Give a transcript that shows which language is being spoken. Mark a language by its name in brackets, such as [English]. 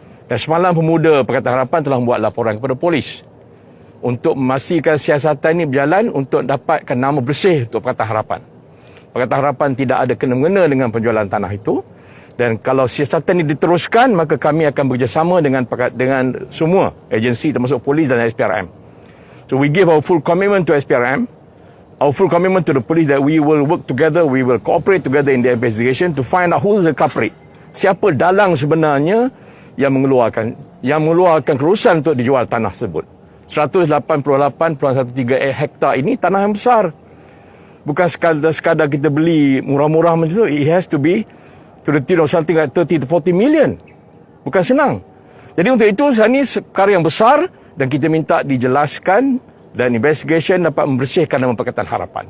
[Malay] Dan semalam Pemuda Pakatan Harapan telah membuat laporan kepada polis untuk memastikan siasatan ini berjalan untuk dapatkan nama bersih untuk Pakatan Harapan. Pakatan Harapan tidak ada kena-mengena dengan penjualan tanah itu. Dan kalau siasatan ini diteruskan, maka kami akan bekerjasama dengan semua agensi termasuk polis dan SPRM. [English] So we give our full commitment to SPRM, our full commitment to the police that we will work together, we will cooperate together in the investigation to find out who is the culprit. [Malay] Siapa dalang sebenarnya yang mengeluarkan kerusan untuk dijual tanah tersebut. 188.13 hektar ini tanah yang besar. Bukan sekadar kita beli murah-murah macam tu. [English] It has to be to the tune of something like 30 to 40 million. [Malay] Bukan senang. Jadi untuk itu, ini perkara yang besar dan kita minta dijelaskan dan investigation dapat membersihkan nama Pakatan Harapan.